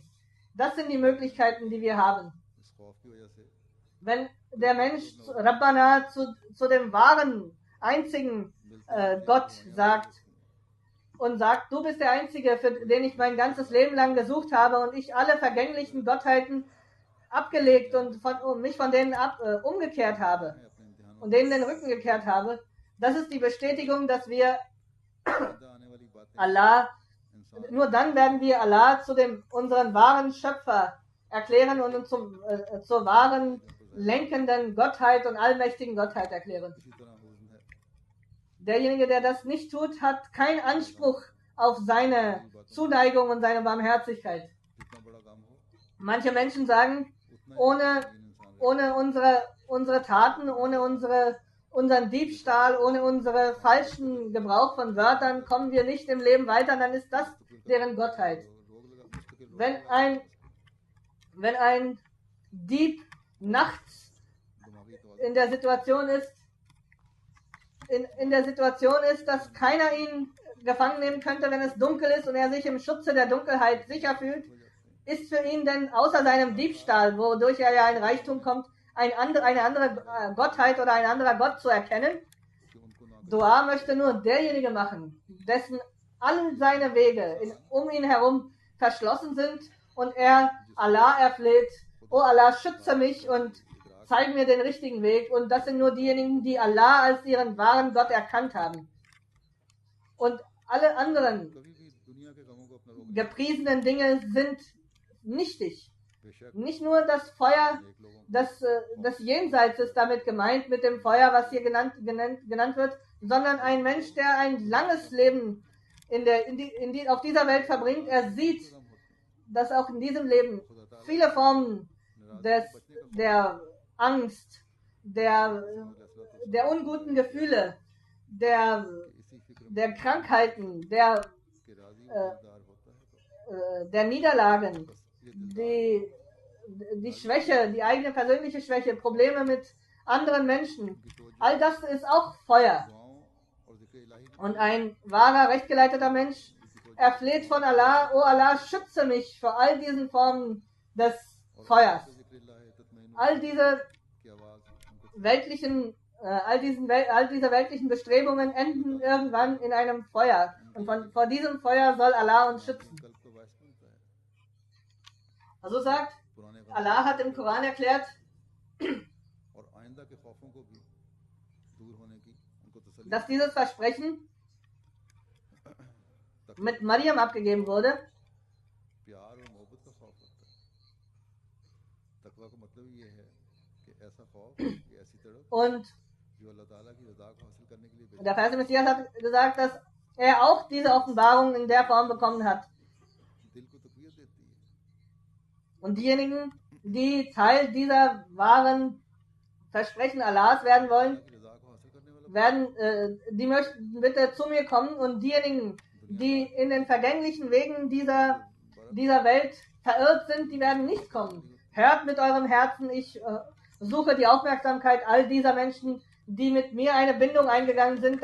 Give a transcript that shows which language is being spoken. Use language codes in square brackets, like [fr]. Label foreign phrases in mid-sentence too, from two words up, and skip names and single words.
[de] Das sind die Möglichkeiten, die wir haben. Wenn der Mensch Rabbana zu dem wahren, einzigen Gott sagt und sagt, du bist der Einzige, für den ich mein ganzes Leben lang gesucht habe und ich alle vergänglichen Gottheiten abgelegt und mich von denen umgekehrt habe und denen den Rücken gekehrt habe, das ist die Bestätigung, dass wir Allah, nur dann werden wir Allah zu unseren wahren Schöpfer erklären und uns zur wahren, lenkenden Gottheit und allmächtigen Gottheit erklären. [ur] اسی طرح حزن ہے [de] Derjenige, der das nicht tut, hat keinen Anspruch auf seine Zuneigung und seine Barmherzigkeit. [ur] جتنا بڑا کام ہو [de] Manche Menschen sagen, [ur] اتنا ہی [de] ohne, [ur] یقین انسان [de] ohne unsere Taten, ohne unseren Diebstahl, ohne unsere falschen Gebrauch von Wörtern kommen wir nicht im Leben weiter, dann ist das deren Gottheit. [ur] روگ لگا مستقل [de] Wenn ein Dieb nachts [ur] دماغی طور [de] in der Situation ist, dass keiner ihn gefangen nehmen könnte, wenn es dunkel ist und er sich im Schutze der Dunkelheit sicher fühlt, ist für ihn denn außer seinem Diebstahl, wodurch er ja in Reichtum kommt, eine andere Gottheit oder ein anderer Gott zu erkennen? [ur] کہ ان کو نہ [de] Dua möchte nur derjenige machen, dessen all seine Wege um ihn herum verschlossen sind und er Allah erfleht, oh Allah, schütze mich und zeige mir den richtigen Weg. Und das sind nur diejenigen, die Allah als ihren wahren Gott erkannt haben. Und alle anderen [ur] کبھی بھی دنیا کے غموں کو اپنا روگ [de] gepriesenen Dinge sind nichtig. [ur] بیشک [de] Nicht nur das Feuer, [ur] نیک لوگوں [de] das Jenseits ist damit gemeint mit dem Feuer, was hier genannt wird, sondern ein Mensch, der ein langes Leben auf dieser Welt verbringt, er sieht, dass auch in diesem Leben viele Formen der Angst, der unguten Gefühle, [ur] اسی فکر [de] der Krankheiten, der [ur] کے راضی دلدار ہوتا ہے تو [de] der Niederlagen, [ur] بس یہ [de] die Schwäche, die eigene persönliche Schwäche, Probleme mit anderen Menschen, all das ist auch Feuer. [ur] دعاؤں اور ذکر الٰہی [de] Und ein wahrer, rechtgeleiteter Mensch erfleht von Allah, oh Allah, schütze mich vor all diesen Formen des Feuers. [ur] ذکر الٰہی تطمئن [de] All diese [ur] کی آواز ان کو [de] all diese weltlichen Bestrebungen enden irgendwann in einem Feuer. Und vor diesem Feuer soll Allah uns schützen. [ur] قلب کا باعث بنتا ہے [de] Also sagt, [ur] پرانے غم [de] Allah hat im Koran erklärt, [ur] اور آئندہ کے خوفوں کو بھی دور ہونے کی ان کو تسلی [de] dass dieses Versprechen mit Maryam abgegeben wurde. [ur] پیار اور محبت کا خوف ہوتا ہے تقویٰ کا مطلب یہ ہے کہ ایسا خوف کہ ایسی تڑپ [de] Und [ur] جو اللہ تعالیٰ کی رضا کو حاصل کرنے کے لیے [de] der Vers Messias hat gesagt, dass er auch diese Offenbarung in der Form bekommen hat. [ur] دل کو تقویت دیتی ہے [de] Und diejenigen, die Teil dieser wahren Versprechen Allahs werden wollen, [ur] کی رضا کو حاصل کرنے والا [de] die möchten bitte zu mir kommen, und diejenigen, die in den vergänglichen Wegen dieser Welt verirrt sind, die werden nicht kommen. Hört mit eurem Herzen, ich suche die Aufmerksamkeit all dieser Menschen, die mit mir eine Bindung eingegangen sind.